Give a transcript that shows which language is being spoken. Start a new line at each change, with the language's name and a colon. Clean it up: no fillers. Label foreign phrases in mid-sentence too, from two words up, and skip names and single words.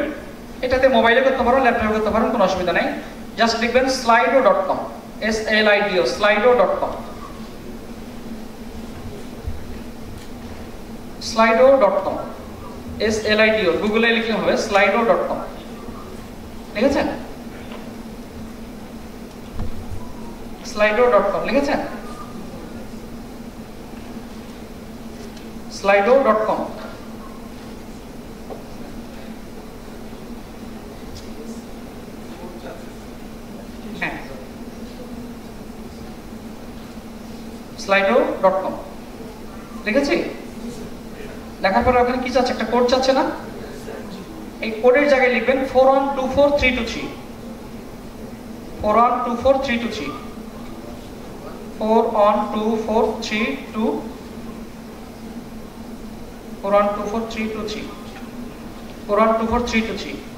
Bangla: এটাতে মোবাইলে করতে পারো, ল্যাপটপে করতে পারেন, কোনো অসুবিধা নাই। জাস্ট লিখবেন slido.com, SLIDO, slido.com, slido.com, SLIDO, গুগলে লিখলে হবে slido.com। লিখেছেন? slido.com লিখেছেন? slido.com। হ্যাঁ, slido.com লিখেছি। লেখার পরে ওখানে কি চাচ্ছে? একটা কোড চাচ্ছে না? এই কোডের জায়গায় লিখবেন 4124323, 4124323, 4124323, 4124323, 4124323।